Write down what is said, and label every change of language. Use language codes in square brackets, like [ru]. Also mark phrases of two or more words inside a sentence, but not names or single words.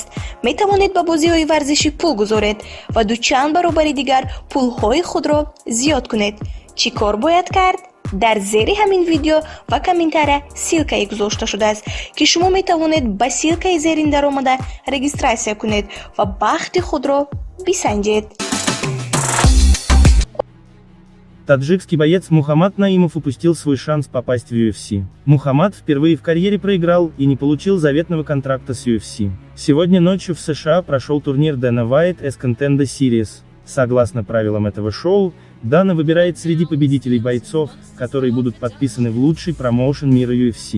[tg] Метавонед ба бозиҳои варзишӣ пул гузоред ва дучанд баробари дигар пулҳои худро зиёд кунед. чӣ кор бояд кард? дар зери ҳамин видео ва комментария ссилкае гузошта шудааст ки шумо метавонед ба ссилкаи зерин даромада регистрация кунед ва бахти худро бисанҷед. [ru] Таджикский боец Мухаммад Наимов упустил свой шанс попасть в UFC. Мухаммад впервые в карьере проиграл и не получил заветного контракта с UFC. Сегодня ночью в США прошел турнир Dana White S Contender Series. Согласно правилам этого шоу, Дана выбирает среди победителей бойцов, которые будут подписаны в лучший промоушен мира UFC.